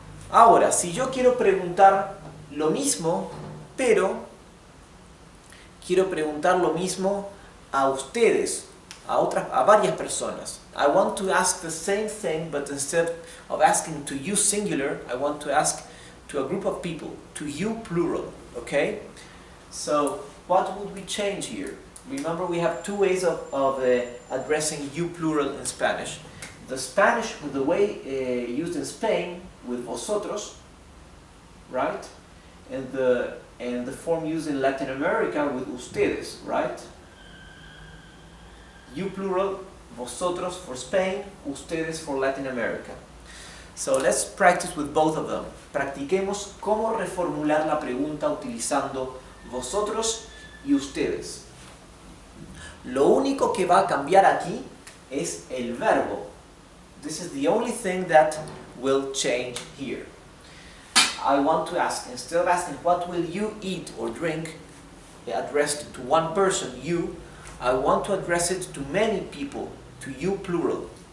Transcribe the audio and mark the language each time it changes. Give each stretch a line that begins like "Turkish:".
Spanish: Ahora, si yo quiero preguntar lo mismo, pero quiero preguntar lo mismo a ustedes, a varias personas.
English: I want to ask the same thing, but instead of asking to you singular, I want to ask to a group of people, to you plural, okay? So, what would we change here? Remember, we have two ways of addressing you plural in Spanish. The Spanish, with the way used in Spain, with vosotros, right? And the form used in Latin America with ustedes, right? You plural, vosotros for Spain, ustedes for Latin America. So let's practice with both of them.
Spanish: Practiquemos cómo reformular la pregunta utilizando vosotros y ustedes. Lo único que va a cambiar aquí es el verbo.
English: This is the only thing that will change here. I want to ask, instead of asking what will you eat or drink, addressed to one person, you, I want to address it to many people, to you plural.